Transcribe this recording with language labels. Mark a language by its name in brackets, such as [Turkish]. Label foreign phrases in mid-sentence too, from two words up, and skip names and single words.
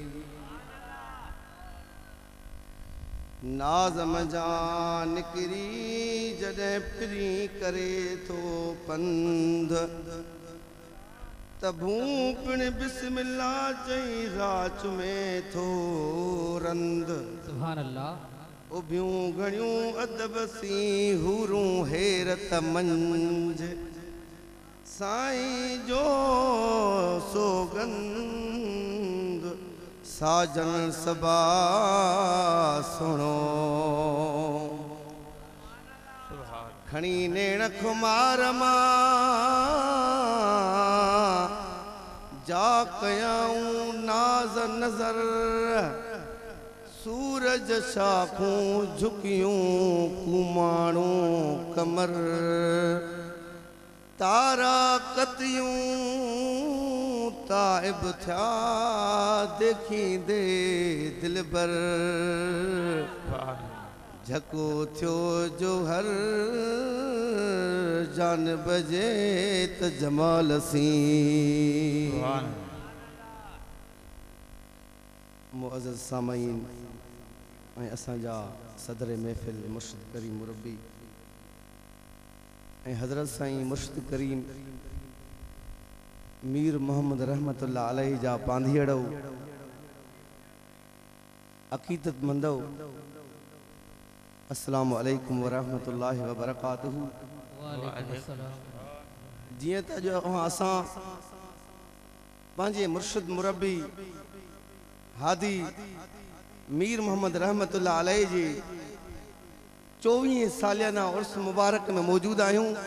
[Sindhi] नाज़म जान निकरी जॾहिं पिरी करे थो पंध तबूं पिण बिस्मिल्लाह चई राच में थो रंद [Arabic] سبحان الله [Sindhi] उभियूं घणियूं अदब सी हूरूं हैरत मंझ साईं जो सोगंद साजन सबा सुनो खणी नेण खुमार मां जा कयाऊं नाज नजर सूरज शाखूं झुकियूं कुमाणू कमर तारा कतियूं ताइब थया देखी दे दिल बर झको थियो जो हर जान बजे त जमाल सी मुअज़्ज़ज़ सामईन ऐं असांजा सदर महफ़िल मुर्शिद करीम मुरब्बी ऐं हज़रत साईं मुर्शिद करीम मीर मोहम्मद [Arabic] رحمة الله عليه [Sindhi] जा पांधीअड़ो अक़ीदत मंदो [Arabic] السلام عليكم ورحمة الله وبركاته. [Sindhi] जीअं त जो असां पंहिंजे मुर्शिद मुरब्बी हादी मीर मोहम्मद [Arabic] رحمة الله عليه [Sindhi] जी 24 सालियाना उर्स मुबारक में मौजूद आहियूं।